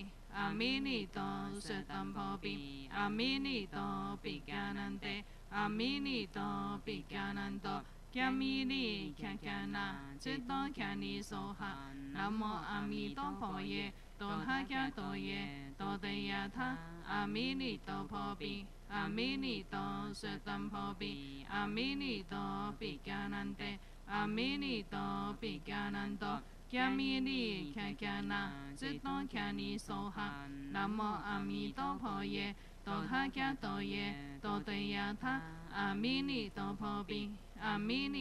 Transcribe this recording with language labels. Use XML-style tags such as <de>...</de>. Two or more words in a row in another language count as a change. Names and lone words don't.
<sa>阿弥尼多舍单婆毗，阿弥尼多毗迦南帝，阿弥尼多毗迦南多，迦弥利迦迦那，智多迦尼娑哈。南无阿弥陀佛耶，多他伽多耶，多得亚他， อามินิโตโพปิอามินิโตสุตัมโพปิอามินิโตปิกานันเตอามินิโตปิกานันโตแคมินิแคแคนาจิตโตแคนิโสหะนะโมอามิโตโพเยโตทะแคโตเยโตเตยะทะอามินิโตโพปิอามินิ</sa>